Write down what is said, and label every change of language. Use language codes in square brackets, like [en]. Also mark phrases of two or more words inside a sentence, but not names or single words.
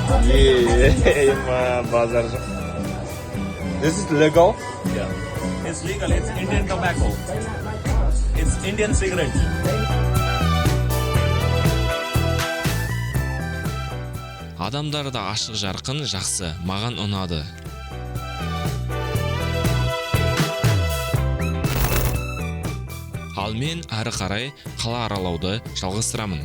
[en] Bazar. This is legal? Yeah. It's legal. It's Indian tobacco. It's Indian cigarette. [kk] Адамдар да ашық жарқын жақсы, маған ұнады. Ал мен әрі қарай қала аралауды жалғастырамын.